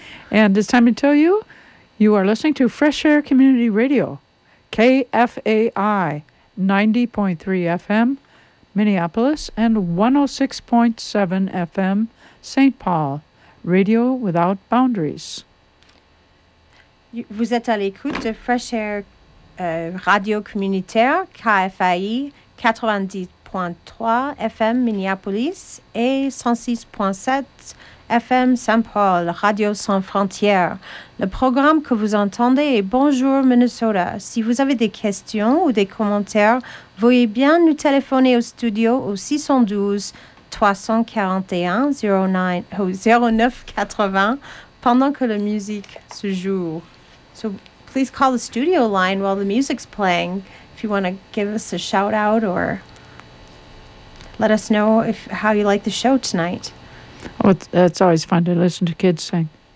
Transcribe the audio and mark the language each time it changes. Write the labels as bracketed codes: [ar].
[en] And it's time to tell you, you are listening to Fresh Air Community Radio, KFAI, 90.3 FM, Minneapolis, and 106.7 FM, St. Paul, Radio Without Boundaries. [fr] Vous êtes à l'écoute de Fresh Air Radio Communautaire, KFAI, 90.3 FM Minneapolis et 106.7 FM Saint-Paul, Radio Sans Frontières. Le programme que vous entendez est Bonjour Minnesota. Si vous avez des questions ou des commentaires, veuillez bien nous téléphoner au studio au 612-341-0980 pendant que la musique se joue. [en] So please call the studio line while the music's playing if you want to give us a shout out or let us know if how you like the show tonight. Oh, it's always fun to listen to kids sing.